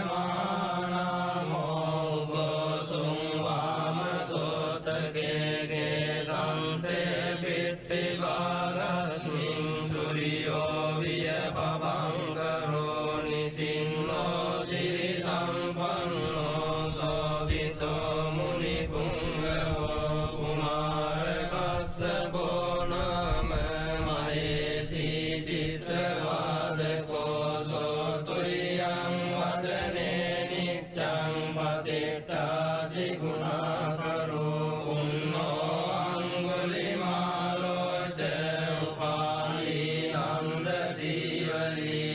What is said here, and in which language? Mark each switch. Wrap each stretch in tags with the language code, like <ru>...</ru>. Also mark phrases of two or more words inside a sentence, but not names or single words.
<pi>මහානාමෝ උපසුං වාමසෝතකේගේ සන්තේ පිට්ඨි භාගස්මින් සූර්යෝ වියපබංකරෝ නිසින්නෝ සිරි සම්පන්නෝ සෝවිතෝ මුනි පුංගවෝ කුමාර කස්සපෝ නාම මහේසී චිත්‍රවාදකෝ සෝතුරියං වදනේ නිච්ඡං පතිට්ඨාසි ගුණාකරෝ උන්නෝ අංගුලිමාලෝ ච උපාලී නන්ද සීවලී</pi>